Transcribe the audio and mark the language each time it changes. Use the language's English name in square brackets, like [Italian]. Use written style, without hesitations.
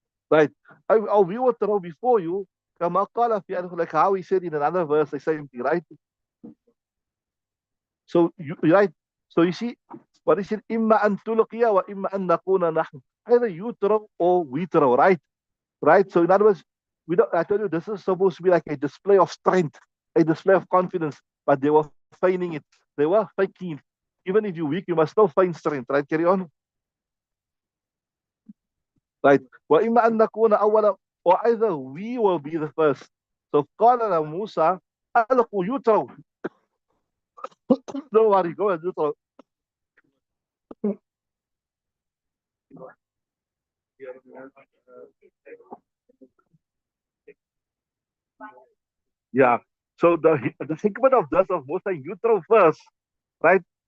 [English] Right. Or we will throw before you. [Arabic] كما قال في, [English] like how he said in another verse, the same thing, right? So you right. So you see, what is it? [Arabic] إما أن تلقي وإما أن نكون نحن. [English] Either you throw or we throw, right? Right. So in other words, we don't. I tell you, this is supposed to be like a display of strength, a display of confidence, but they were feigning it. They were faking it. Even if you're weak, you must still feign strength, right? Carry on. Right. [Arabic] وإما أن نكون أولا, [English] or either we will be the first. [Arabic] So قال له موسى ألقوا, [English] you throw. Don't worry, go ahead, you throw. Yeah. So the hikmah of this of Musa, you throw first, right?